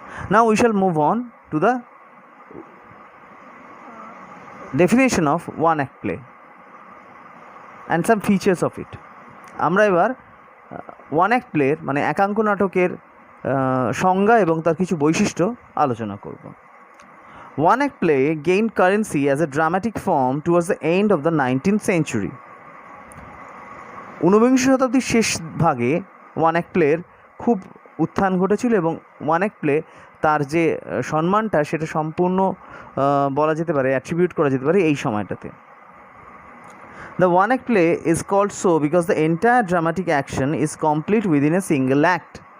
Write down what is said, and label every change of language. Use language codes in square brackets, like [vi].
[en] Now we shall move on to the definition of one act play and some features of it. [bn] আমরা এবার one act প্লের মানে একাঙ্ক নাটকের সংজ্ঞা এবং তার কিছু বৈশিষ্ট্য আলোচনা করব। [en] One act play gained currency as a dramatic form towards the end of the 19th century. [bn] ঊনবিংশ শতাব্দীর শেষ ভাগে ওয়ান অ্যাক্ট প্লের খুব উত্থান ঘটেছিল, এবং ওয়ান অ্যাক্ট প্লে তার যে সম্মানটা সেটা সম্পূর্ণ বলা যেতে পারে, অ্যাট্রিবিউট করা যেতে পারে এই সময়টাতে। [en] The one act play is called so because the entire dramatic action is complete within a single act.